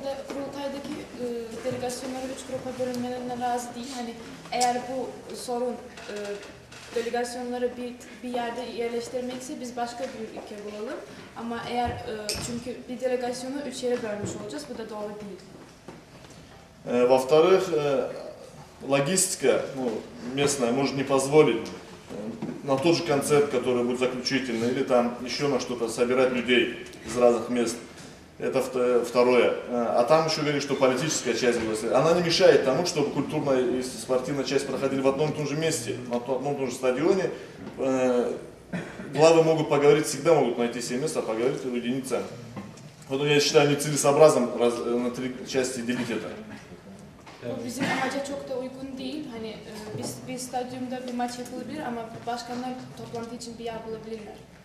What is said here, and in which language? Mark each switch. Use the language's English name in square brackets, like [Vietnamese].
[Turkish] Kurultaydaki delegasyonları 3 grupa bölünmelerine razı değil. Hani eğer bu sorun delegasyonları bir yerde yerleştirmekse biz başka bir ülke bulalım. Ama eğer çünkü bir delegasyonu 3 yere bölmüş olacağız. Bu da doğru değil. [Russian] Во-вторых, логистика, ну, местная может не позволить на тот же концерт, который будет заключительный, или там еще на что-то собирать людей из разных мест. Это второе. А там еще говорили, что политическая часть будет. Она не мешает тому, чтобы культурная и спортивная часть проходили в одном и том же месте, на одном и том же стадионе. Главы могут поговорить, всегда могут найти себе место, поговорить и уединиться. Вот я считаю нецелесообразным на 3 части делить это. [Turkish] Bu bizim amaca çok da uygun değil. Hani bir stadyumda bir maç yapılabilir ama başkanlar toplantı için bir yer bulabilirler.